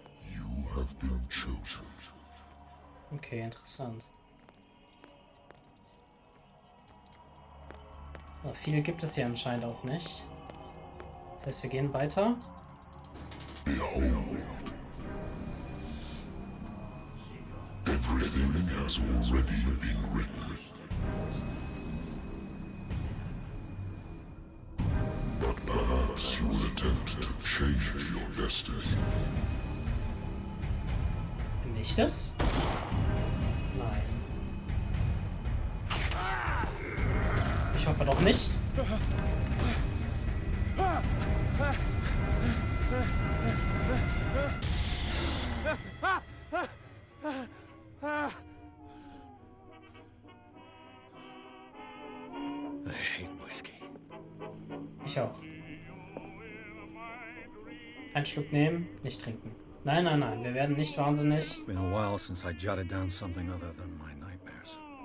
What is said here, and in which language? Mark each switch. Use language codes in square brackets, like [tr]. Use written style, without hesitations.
[en] You have been chosen. [de] Okay, interessant. Aber viel gibt es hier anscheinend auch nicht. Das heißt, wir gehen weiter. [en] Behold. Everything has already been written. But perhaps you will attempt to change your destiny. [de] Bin ich das? Nein. Ich hoffe doch nicht. [en] I hate whiskey. [de] Ich auch. Einen Schluck nehmen, nicht trinken. Nein, nein, nein, wir werden nicht wahnsinnig. [en] Been a while since I jotted down something other than my nightmares.